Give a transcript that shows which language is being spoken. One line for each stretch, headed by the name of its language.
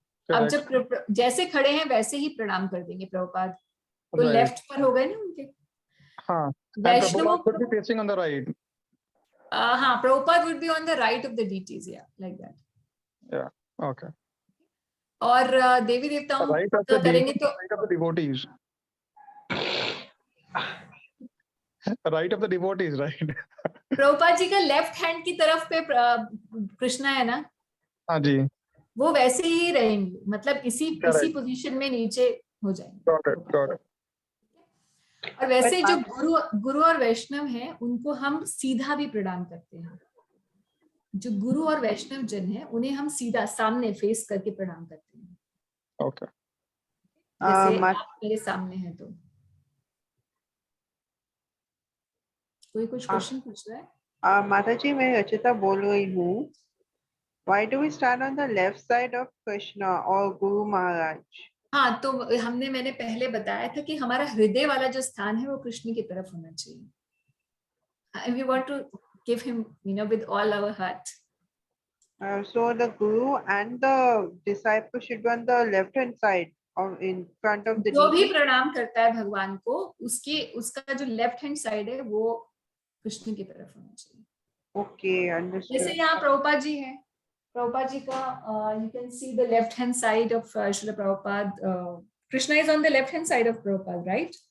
Hindi: अब जब जैसे खड़े हैं वैसे ही प्रणाम कर देंगे प्रभुपाद, तो लेफ्ट पर हो गए ना उनके। हाँ, वैष्णव
English: should be facing on the right. हाँ, Prabhupada would be on the right of the deities, yeah, like that. Yeah, okay.
Hindi: और देवी देवताओं
English: right
Hindi: करेंगे तो
English: right of the devotees. Right of the devotees, right?
Hindi: Prabhupada ji का लेफ्ट हैंड की तरफ पे कृष्णा है ना, हाँ जी, वो वैसे ही रहेंगे, मतलब इसी पोजीशन में नीचे हो जाएंगे।
English: got it.
Hindi: और वैसे जो गुरु और वैष्णव हैं उनको हम सीधा भी प्रणाम करते हैं। जो गुरु और वैष्णव जन हैं उन्हें हम सीधा सामने फेस करके प्रणाम करते हैं।
English: Okay.
Hindi: जैसे आप मेरे सामने हैं, तो कोई कुछ क्वेश्चन पूछ रहा है? माता जी, मैं रचिता बोल रही हूँ।
English: Why do we stand on the left side of Krishna or Guru Maharaj?
Hindi: हाँ, तो मैंने पहले बताया था कि हमारा हृदय वाला जो स्थान है वो कृष्ण की तरफ होना चाहिए।
English: We want to give him, with all our heart. So the Guru and the disciple should be on the left hand side or in front of the
Hindi: जो भी
English: deity?
Hindi: प्रणाम करता है भगवान को, उसका जो लेफ्ट हैंड साइड है वो कृष्ण की तरफ होना चाहिए।
English: Okay, understood.
Hindi: जैसे यहाँ प्रभुपाद जी हैं,
English: Prabhupada
Hindi: ji ka,
English: you can see the left hand side of Srila Prabhupada. Krishna is on the left hand side of Prabhupada, right?